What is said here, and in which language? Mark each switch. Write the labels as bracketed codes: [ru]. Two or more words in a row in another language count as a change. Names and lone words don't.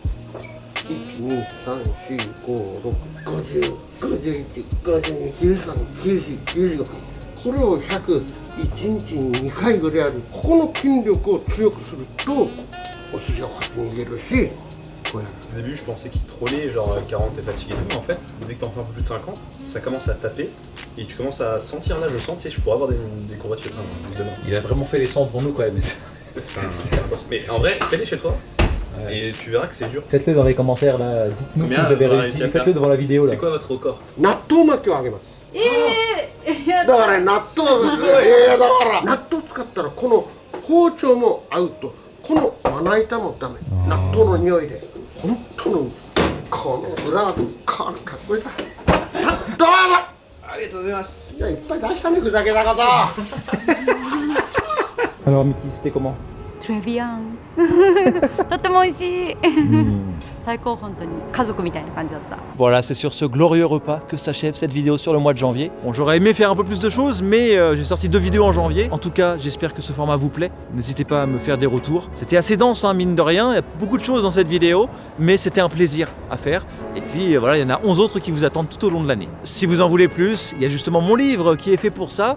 [ja] 123456789101112131415 これを101日に2回ぐらいやるここの筋力を強くするとお寿司を勝手に入れるしこうやる [fr] Au début, je pensais qu'il trollait, genre 40 t'es fatigué et tout, mais en fait, dès que t'en fais un peu plus de 50, ça commence à taper et tu commences à sentir, là je sens, tu sais, je pourrais avoir des courbatures demain. Il a vraiment fait les 100 devant nous quand même. Mais en vrai, fais-les chez toi et tu verras que c'est dur. Faites-le dans les commentaires là, dites-nous si vous avez réussi, faites-le devant la vidéo là. C'est quoi votre record? [ja] 納豆巻きをあげますだから納豆だから納豆使ったらこの包丁も合うとこのまな板もダメ納豆の匂いで本当のこの裏がかっこいいさどうぞありがとうございますいやいっぱい出したねふざけたこと [fr] Alors Miki, c'était comment? Très bien [ja] とっても美味しい最高本当に家族みたいな感じだった [fr] Voilà, c'est sur ce glorieux repas que s'achève cette vidéo sur le mois de janvier. Bon, j'aurais aimé faire un peu plus de choses, mais j'ai sorti 2 vidéos en janvier. En tout cas, j'espère que ce format vous plaît. N'hésitez pas à me faire des retours. C'était assez dense, hein, mine de rien. Il y a beaucoup de choses dans cette vidéo, mais c'était un plaisir à faire. Et puis voilà, il y en a 11 autres qui vous attendent tout au long de l'année. Si vous en voulez plus, il y a justement mon livre qui est fait pour ça.